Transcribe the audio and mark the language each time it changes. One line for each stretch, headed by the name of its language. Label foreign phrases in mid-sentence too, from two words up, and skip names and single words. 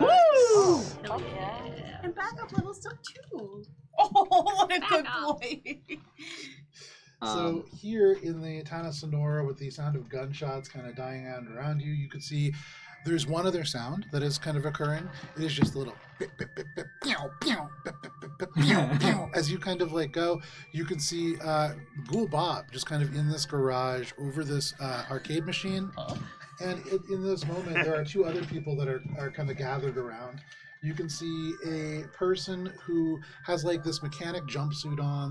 English: Oh, yeah. And backup levels up too. Oh, what a good boy. So here in the town of Sonora, with the sound of gunshots kind of dying out around you, you could see there's one other sound that is kind of occurring. It is just a little bip, bip, bip, bip, pew, pew, bip, bip, bip, bip, pew, pew. As you kind of like go, you can see Ghoul Bob just kind of in this garage over this arcade machine. And in this moment, there are 2 other people that are kind of gathered around. You can see a person who has like this mechanic jumpsuit on.